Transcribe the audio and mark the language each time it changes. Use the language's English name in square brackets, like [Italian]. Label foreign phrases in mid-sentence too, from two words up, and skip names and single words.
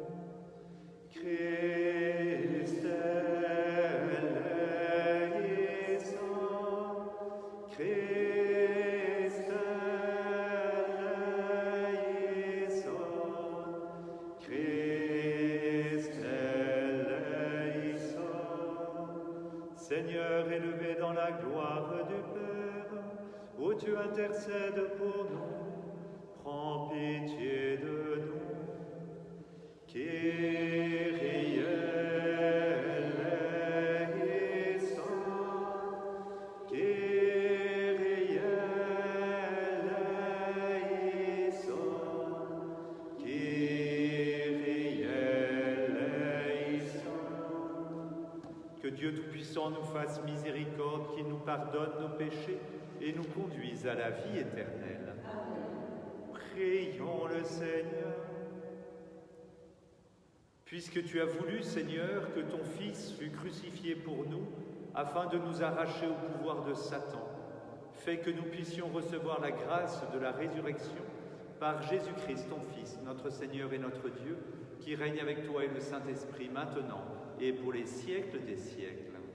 [Greek] Χριστέ ελέησον, Χριστέ ελέησον, Χριστέ ελέησον. [French] Seigneur, élevé dans la gloire du Père, où tu intercèdes pour nous, prends pitié de nous. [Greek] Κύριε ελέησον, Κύριε ελέησον, Κύριε ελέησον. [French] Que Dieu Tout-Puissant nous fasse miséricorde, qu'il nous pardonne nos péchés et nous conduise à la vie éternelle. Prions le Seigneur. Puisque tu as voulu, Seigneur, que ton Fils fût crucifié pour nous, afin de nous arracher au pouvoir de Satan, fais que nous puissions recevoir la grâce de la résurrection par Jésus-Christ, ton Fils, notre Seigneur et notre Dieu, qui règne avec toi et le Saint-Esprit maintenant et pour les siècles des siècles.